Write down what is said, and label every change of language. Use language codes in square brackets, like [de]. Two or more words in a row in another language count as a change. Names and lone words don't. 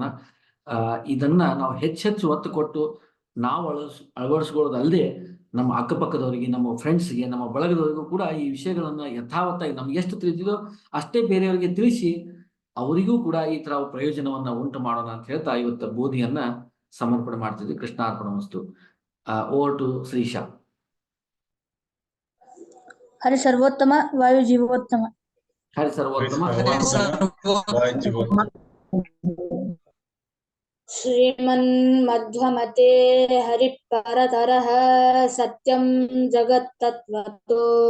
[kn] ಇದನ್ನ ನಾವು ಹೆಚ್ಚೆಚ್ಚು ಒತ್ತು ಕೊಟ್ಟು ನಾವು ಅಳವಡಿಸ್ಕೊಳ್ಳೋದಲ್ಲದೆ ನಮ್ಮ ಅಕ್ಕಪಕ್ಕದವರಿಗೆ, ನಮ್ಮ ಫ್ರೆಂಡ್ಸ್ಗೆ, ನಮ್ಮ ಬಳಗದವರಿಗೂ ಕೂಡ ಈ ವಿಷಯಗಳನ್ನ ಯಥಾವತ್ತಾಗಿ ನಮ್ಗೆ ಎಷ್ಟು ತಿಳಿದಿದೋ ಅಷ್ಟೇ ಬೇರೆಯವರಿಗೆ ತಿಳಿಸಿ ಅವರಿಗೂ ಕೂಡ ಈ ತರ ಪ್ರಯೋಜನವನ್ನ ಉಂಟು ಮಾಡೋಣ ಅಂತ ಹೇಳ್ತಾ ಇವತ್ತು ಬೋಧಿಯನ್ನ ಸಮರ್ಪಣೆ ಮಾಡ್ತಿದ್ವಿ. [sa] ಕೃಷ್ಣಾರ್ಪಣ ವಸ್ತು. [en] over to [sa] ಶ್ರೀಶಾ. ಹರಿ ಸರ್ವೋತ್ತಮ, ವಾಯು ಜೀವೋತ್ತಮ. ಹರಿ ಸರ್ವೋತ್ತಮ, ವಾಯು ಜೀವೋತ್ತಮ. श्रीमन्मध्वमते हरिपरतरः सत्यं जगत्तत्त्वतो